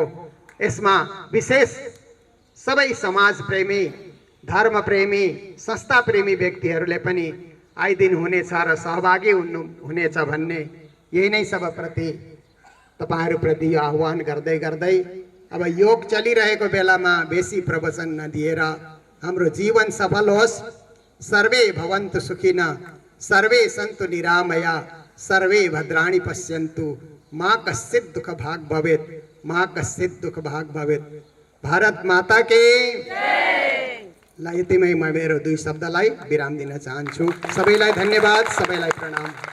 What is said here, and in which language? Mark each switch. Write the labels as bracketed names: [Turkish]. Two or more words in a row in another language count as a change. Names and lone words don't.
[Nepali] यसमा विशेष सबै समाज प्रेमी, धर्म प्रेमी, संस्था प्रेमी व्यक्तिहरूले पनि आइदिनु हुनेछ र सहभागी हुनेछ भन्ने यही नै सबप्रति तपाईहरुप्रति यो आह्वान गर्दै गर्दै अब योग चलिरहेको बेलामा बेसी प्रवचन नदिएर हाम्रो जीवन सफल होस्। [Sanskrit] सर्वे भवन्तु सुखिनः, सर्वे सन्तु निरामया, सर्वे भद्राणि पश्यन्तु, मा कश्चित् दुःख भाग भवेत्, मा कश्चित् दुःख भाग भवेत्। [Hindi] भारत माता के ल। [Nepali] यतिमै म मेरो दुई शब्दलाई विराम दिन चाहन्छु। सबैलाई धन्यवाद, सबैलाई प्रणाम।